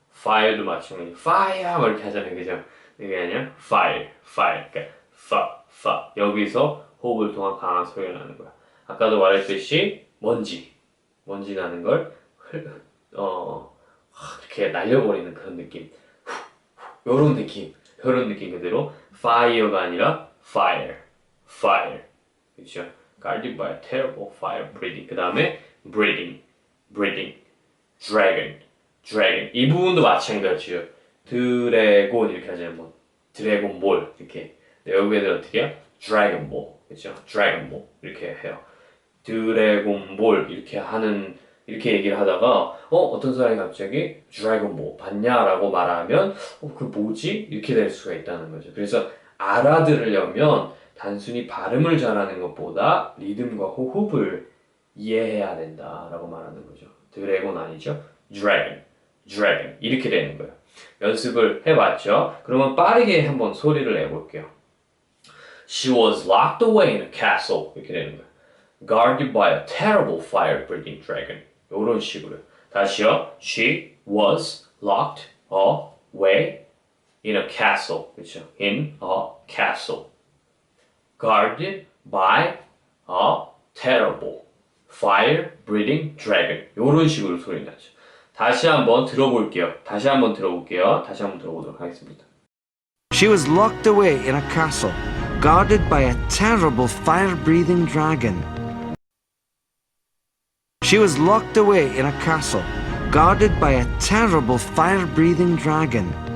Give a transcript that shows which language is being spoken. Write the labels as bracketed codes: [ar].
[ko] fire도 마찬가지로 fire 이렇게 하잖아요. 그죠? 이게 아니라 fire 그러니까 여기서 호흡을 통한 강한 소리가 나는 거야. 아까도 말했듯이 먼지 나는 걸 이렇게 날려버리는 그런 느낌 요런 느낌 그대로 fire가 아니라 fire 그렇죠? [en] guarded by a terrible fire breathing [ko] 그 다음에 [en] breathing dragon [ko] 이 부분도 마찬가지예요. 드래곤 이렇게 하잖아요. 뭐 드래곤 볼 이렇게 여기에는 어떻게 해요? 드래곤 볼 그렇죠? 드래곤 볼 이렇게 해요. 드래곤 볼 이렇게 얘기를 하다가 어떤 사람이 갑자기 드래곤 볼 봤냐라고 말하면 그 뭐지? 이렇게 될 수가 있다는 거죠. 그래서 알아들으려면 단순히 발음을 잘하는 것보다 리듬과 호흡을 이해해야 된다라고 말하는 거죠. 드래곤 아니죠? 드래곤 이렇게 되는 거예요. 연습을 해봤죠? 그러면 빠르게 한번 소리를 내볼게요. [en] She was locked away in a castle. [ko] 이렇게 되는 거예요. [en] Guarded by a terrible fire-breathing dragon. [ko] 이런 식으로. 다시요. [en] She was locked away in a castle. [ko] 그렇죠? [en] In a castle. Guarded by a terrible fire-breathing dragon. [ko] 이런 식으로 소리 나죠. 다시 한번 들어볼게요. 다시 한번 들어보도록 하겠습니다. [en] She was locked away in a castle, guarded by a terrible fire-breathing dragon. She was locked away in a castle, guarded by a terrible fire-breathing dragon.